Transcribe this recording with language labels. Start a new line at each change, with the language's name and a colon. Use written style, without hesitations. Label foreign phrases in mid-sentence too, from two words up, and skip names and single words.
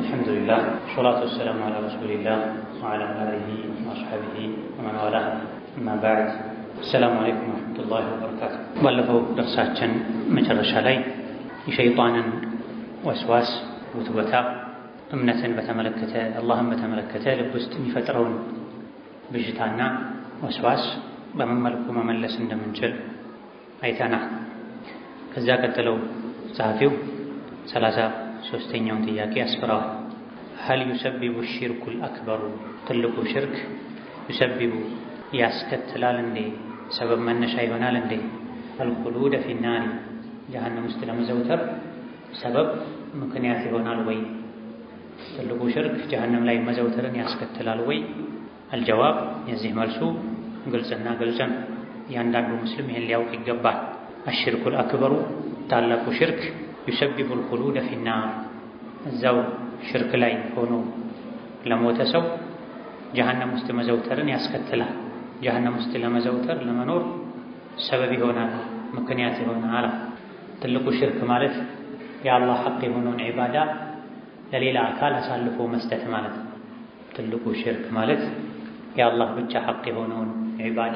Arabic: الحمد لله والصلاة والسلام على رسول الله وعلى آله وأصحابه ومن والاه أما بعد السلام عليكم ورحمة الله وبركاته
Amharic: ባለፈው ደርሳችን መጨረሻ ላይ የሸይጣንን ወስዋስ ውትወታ እምነትን በተመለከተ አላህን በተመለከተ ልብ ውስጥ የሚፈጥረውን ብዥታና ወስዋስ በምን መልኩ መመለስ እንደምንችል አይተናል። ከዛ ቀጥለው ጸሐፊው 33ኛውን ጥያቄ አስፈራዋል።
Arabic: هل يسبب الشرك الأكبر
Amharic: ትልቁ ሽርክ يسبب ያስከትላል እንዴ ሰበብ መነሻ ይሆናል እንዴ
Arabic: الخلود في النار
Amharic: ጀሃነም ውስጥ ለመዘውተር ሰበብ ምክንያት ይሆናል ወይ? ትልቁ ሽርክ ጀሃነም ላይ መዘውተርን ያስከትላል ወይ? الجواب የዚህ መልሱ ግልጽና ግልጽ ነው። ያንዳንዱ ሙስሊም ይሄን ሊያውቅ ይገባል።
Arabic: الشرك الأكبر
Amharic: ታላቁ ሽርክ
Arabic: يسبب الخلود في النار
Amharic: እዛው ሽርክ ላይ ሆኖ ለሞተ ሰው ጀሃነም ውስጥ መዘውተርን ያስከትላል። ጀሃነም ውስጥ ለመዘውተር ለመኖር ሰበብ ይሆናል፣ ምክንያት ይሆናል። ትልቁ ሽርክ ማለት የአላህ ሐቅ የሆነውን ዒባዳ ለሌላ አካል አሳልፎ መስጠት ማለት ነው። ትልቁ ሽርክ ማለት የአላህ ብቻ ሐቅ የሆነውን ዒባዳ